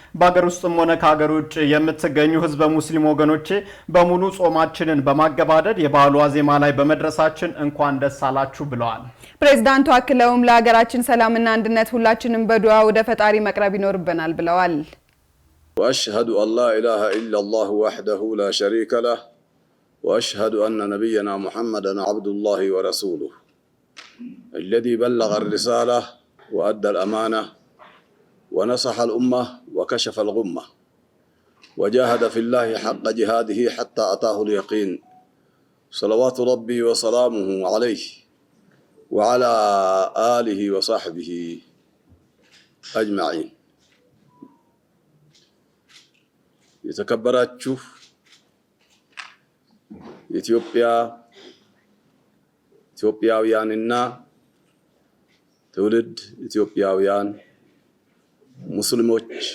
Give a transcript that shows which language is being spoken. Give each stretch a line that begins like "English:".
Amharic: በአገር ውስጥም ሆነ ከሀገር ውጭ የምትገኙ ህዝበ ሙስሊም ወገኖቼ በሙሉ ጾማችንን በማገባደድ የበዓሉ ዋዜማ ላይ በመድረሳችን እንኳን ደስ አላችሁ ብለዋል። ፕሬዝዳንቱ አክለውም ለሀገራችን ሰላምና አንድነት ሁላችንም በዱዓ ወደ ፈጣሪ መቅረብ ይኖርብናል ብለዋል።
Arabic: وأشهد أن لا إله إلا الله وحده لا شريك له وأشهد أن نبينا محمدا عبد الله ورسوله الذي بلغ الرسالة وأدى الأمانة ونصح الأمة وكشف الغمة وجاهد في الله حق جهاده حتى أتاه اليقين صلوات ربي وسلامه عليه وعلى آله وصحبه أجمعين.
Amharic: የተከበራችሁ ኢትዮጵያውያንና ትውልድ ኢትዮጵያውያን ሙስሊሞች